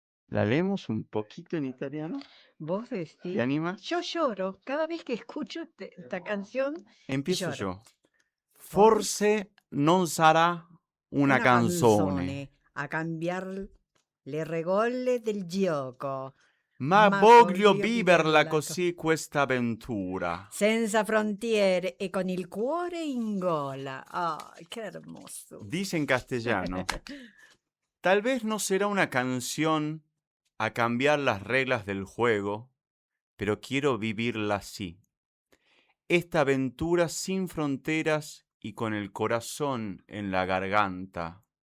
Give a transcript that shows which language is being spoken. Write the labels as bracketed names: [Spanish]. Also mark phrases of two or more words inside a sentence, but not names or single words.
[Spanish] ¿La leemos un poquito en italiano? Vos ¿Te decís, animas? yo lloro, cada vez que escucho esta canción, Empiezo lloro. yo. [Italian] Forse Forse non sarà una una canzone, canzone a cambiar le regole del gioco, ma ma voglio voglio viverla viverla così questa avventura. senza frontiere e con il cuore in gola. [Spanish] Ah, che hermoso. Dice en castellano, tal vez no será una canción a cambiar las reglas del juego, pero quiero vivirla así. Esta aventura sin fronteras y con el corazón en la garganta.